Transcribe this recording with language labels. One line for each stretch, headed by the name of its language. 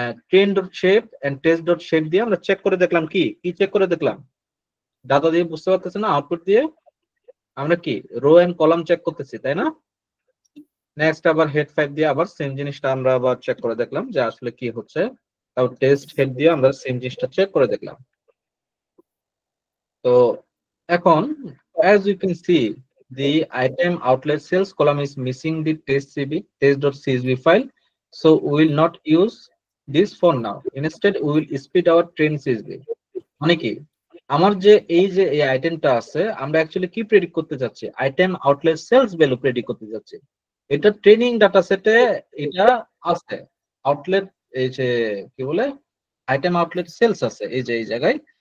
Bangla: Train dot shape and test dot shape দিয়ে আমরা check করে দেখলাম, কি কি চেক করে দেখলাম? ডাটা দিয়ে বুঝতে পারতেছে না, আউটপুট দিয়ে আমরা কি রো এন্ড কলাম চেক করতেছি, তাই না? নেক্সট আবার হেড 5 দিয়ে আবার সেম জিনিসটা আমরা আবার চেক করে দেখলাম যে আসলে কি হচ্ছে। তারপর টেস্ট হেড দিয়ে আমরা সেম জিনিসটা চেক করে দেখলাম। তো এখন
English: as you can see, the item outlet sales column is missing the test.csv file, so we will not use this for now. Instead we will split our train csv.
Bangla: মানে কি, আমার যে এই আইটেমটা আছে, আমরা অ্যাকচুয়ালি কি প্রেডিক্ট করতে যাচ্ছি? Item outlet sales value predict করতে যাচ্ছি। এটা ট্রেনিং ডাটা সেটে এটা আছে, আউটলেট, এই যে কি বলে, আইটেম আউটলেট সেলস আছে এই যে এই জায়গায়।